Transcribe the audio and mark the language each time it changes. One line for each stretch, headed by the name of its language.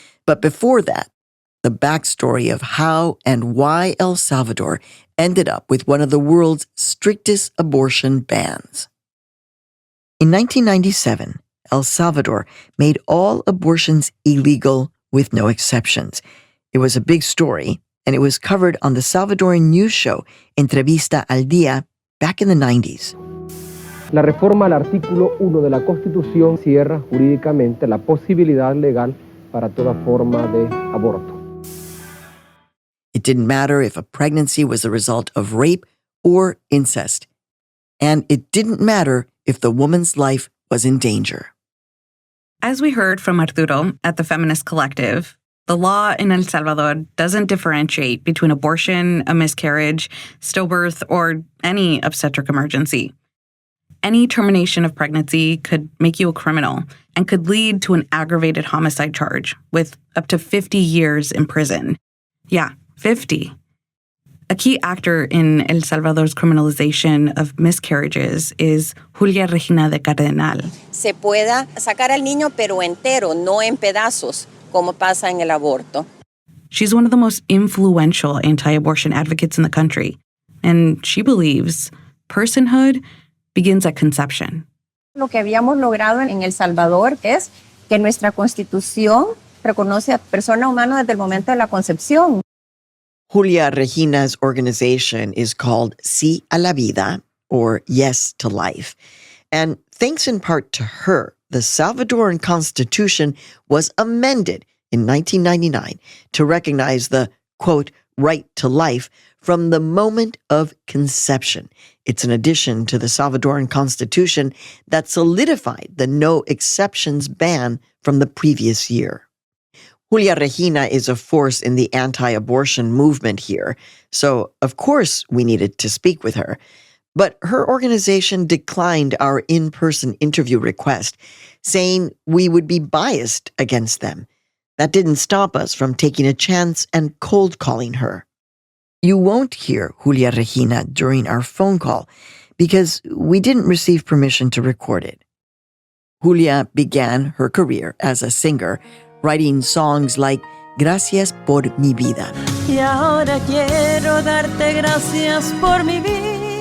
English: But before that, the backstory of how and why El Salvador ended up with one of the world's strictest abortion bans. In 1997, El Salvador made all abortions illegal with no exceptions. It was a big story, and it was covered on the Salvadoran news show Entrevista al Día back in the 90s.
Spanish: La reforma al artículo 1 de la Constitución cierra jurídicamente la posibilidad legal para toda forma de aborto.
English: It didn't matter if a pregnancy was the result of rape or incest. And it didn't matter if the woman's life was in danger. As we heard from Arturo at the Feminist Collective, the law in El Salvador doesn't differentiate between abortion, a miscarriage, stillbirth, or any obstetric emergency. Any termination of pregnancy could make you a criminal and could lead to an aggravated homicide charge with up to 50 years in prison. Yeah, 50. A key actor in El Salvador's criminalization of miscarriages is Julia Regina de Cardenal.
Spanish: Se pueda sacar al niño pero entero, no en pedazos, como pasa en el aborto.
English: She's one of the most influential anti-abortion advocates in the country, and she believes personhood begins at conception.
Spanish: Lo que habíamos logrado en El Salvador es que nuestra Constitución reconoce a persona humana desde el momento de la concepción.
English: Julia Regina's organization is called Sí a la Vida, or Yes to Life. And thanks in part to her, the Salvadoran Constitution was amended in 1999 to recognize the, quote, right to life from the moment of conception. It's an addition to the Salvadoran Constitution that solidified the no exceptions ban from the previous year. Julia Regina is a force in the anti-abortion movement here, so of course we needed to speak with her. But her organization declined our in-person interview request, saying we would be biased against them. That didn't stop us from taking a chance and cold calling her. You won't hear Julia Regina during our phone call because we didn't receive permission to record it. Julia began her career as a singer, writing songs like Gracias por mi vida.
Spanish: Y ahora quiero darte gracias por mi vida.